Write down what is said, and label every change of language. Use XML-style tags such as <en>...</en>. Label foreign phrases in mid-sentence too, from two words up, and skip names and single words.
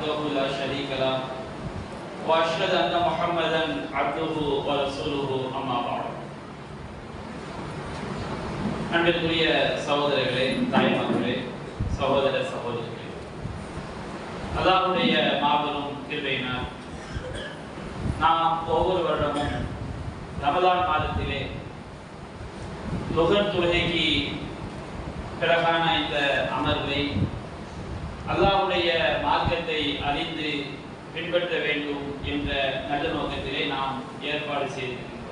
<ar>وحده لا شريك له وأشهد أن محمدا عبده ورسوله أما بعد.</ar> <ta>அன்பிற்குரிய சகோதரர்களே, தாய்மார்களே, சகோதர சகோதரிகளே, அல்லாஹ்வுடைய மாபெரும் கிருபையினால் நாம் ஒவ்வொரு வருடமும் ரமலான் மாதத்திலே லுஹர் தொழுகைக்கு பிறகான இந்த அமர்வை அல்லாஹ்வுடைய மார்க்கத்தை அறிந்து பின்பற்ற வேண்டும் என்ற நல்ல நோக்கத்திலே நாம் ஏற்பாடு செய்திருக்கிறோம்.</ta>